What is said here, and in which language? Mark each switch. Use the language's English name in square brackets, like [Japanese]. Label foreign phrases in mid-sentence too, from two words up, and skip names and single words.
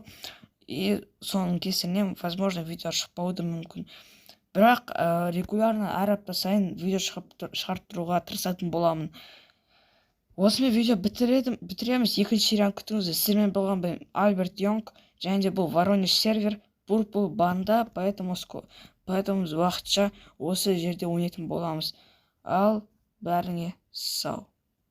[Kazakh] И соның кесірінен, возможно, видео шықпауы да мүмкін. Бірақ регулярно әр апта сайын видео шығарып тұруға тырысатын боламын. Осымен видео бітіреміз. Екінші серияны күтіңіздер. Сіздермен болған мен Альберт Йонг, және де бұл Воронеж сервер, Purple банда, поэтому уақытша осы жерде ойнайтын боламыз. Ал бәріңе сау.